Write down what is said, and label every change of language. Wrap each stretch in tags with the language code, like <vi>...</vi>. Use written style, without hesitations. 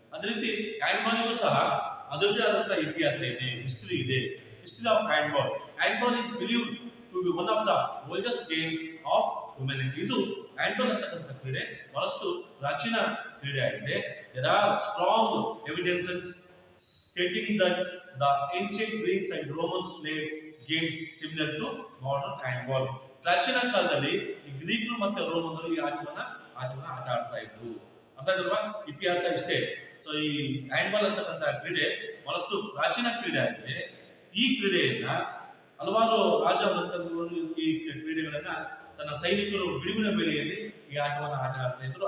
<kn>ಅದೇ ರೀತಿ ಹ್ಯಾಂಡ್ ಬಾಲ್ಗೂ ಸಹ ಅದರದ್ದೇ ಆದಂತಹ ಇತಿಹಾಸ ಇದೆ, ಹಿಸ್ಟರಿ ಇದೆ.</kn> <en>History of handball. Handball is believed to be one of the oldest games of humanity.</en> <kn>ಇದು ಹ್ಯಾಂಡ್ ಬಾಲ್ ಅಂತಕ್ಕಂಥ ಕ್ರೀಡೆ ಬಹಳಷ್ಟು ಪ್ರಾಚೀನ ಕ್ರೀಡೆ ಆಗಿದೆ.</kn> <en>There are strong evidences stating that the ancient Greeks and Romans played games similar to modern handball.</en> <kn>ಪ್ರಾಚೀನ ಕಾಲದಲ್ಲಿ ಈ ಗ್ರೀಕರು ಮತ್ತೆ ರೋಮನರು ಈ ಆಟವನ್ನ ಆಟ ಆಡ್ತಾ ಇದ್ರು. ಅರ್ಥ ಆಯ್ತಲ್ವಾ? ಇತಿಹಾಸ ಇಷ್ಟೇ. ಸೊ ಈ ಹ್ಯಾಂಡ್ ಬಾಲ್ ಅಂತಕ್ಕಂಥ ಕ್ರೀಡೆ ಬಹಳಷ್ಟು ಪ್ರಾಚೀನ ಕ್ರೀಡೆ ಆಗಿದೆ. ಈ ಕ್ರೀಡೆಯನ್ನ ಹಲವಾರು ರಾಜ ಈ ಕ್ರೀಡೆಗಳನ್ನ ತನ್ನ ಸೈನಿಕರು ಬಿಡುವಿನ ವೇಳೆಯಲ್ಲಿ ಈ ಆಟವನ್ನು ಆಟ ಆಡ್ತಾ ಇದ್ರು.</kn>